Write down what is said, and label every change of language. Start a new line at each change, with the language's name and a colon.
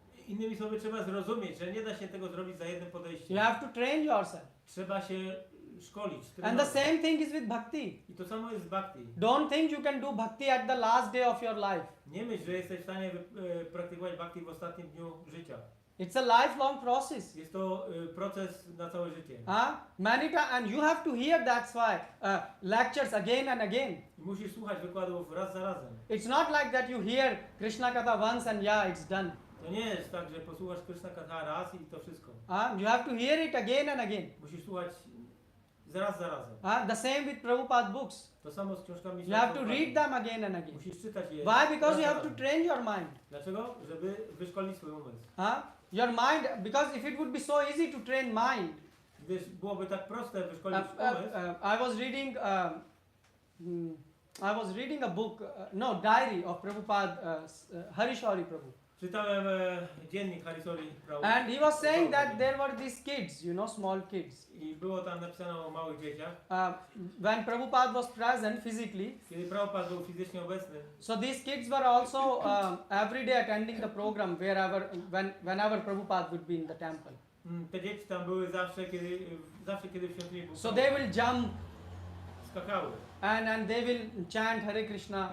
Polish: Innymi słowy, trzeba zrozumieć, że nie da się tego zrobić za jednym podejściem.
English: You have to train yourself.
Polish: Trzeba się szkolić,
English: And the
Polish: trenować.
English: same thing is with bhakti.
Polish: I to samo jest z bhakti.
English: Don't think you can do bhakti at the last day of your life.
Polish: Nie myśl, że jesteś w stanie praktykować bhakti w ostatnim dniu życia.
English: It's a lifelong process.
Polish: Jest to proces na całe życie.
English: Many times, and you have to hear that's why lectures again and again.
Polish: I musisz słuchać wykładów raz za razem.
English: It's not like that you hear Krishna Katha once and yeah, it's done.
Polish: To nie jest tak, że posłuchasz Krishna Katha raz i to wszystko.
English: You have to hear it again and again.
Polish: Musisz słuchać raz za razem.
English: The same with Prabhupada books.
Polish: To samo z książkami.
English: You have to read them again and again.
Polish: Musisz czytać je.
English: Why? Because
Polish: raz
English: you
Polish: za
English: have to
Polish: razem.
English: train your mind.
Polish: Dlaczego? Żeby wyszkolić swój umysł.
English: Your mind, because if it would be so easy to train mind,
Polish: Gdyż byłoby tak proste wyszkolić umysł.
English: I was reading a book, diary of Prabhupada, Harishwari Prabhu.
Polish: Czytałem dziennik Harisoli Prabhu.
English: And he was saying that there were these kids, small kids.
Polish: I było tam napisane o małych dzieciach.
English: When Prabhupada was present physically,
Polish: Kiedy Prabhupada był fizycznie obecny,
English: so these kids were also every day attending the program whenever Prabhupada would be in the temple.
Polish: te dzieci tam były zawsze kiedy w świątyni był.
English: So they will jump
Polish: skakały.
English: and they will chant Hare Krishna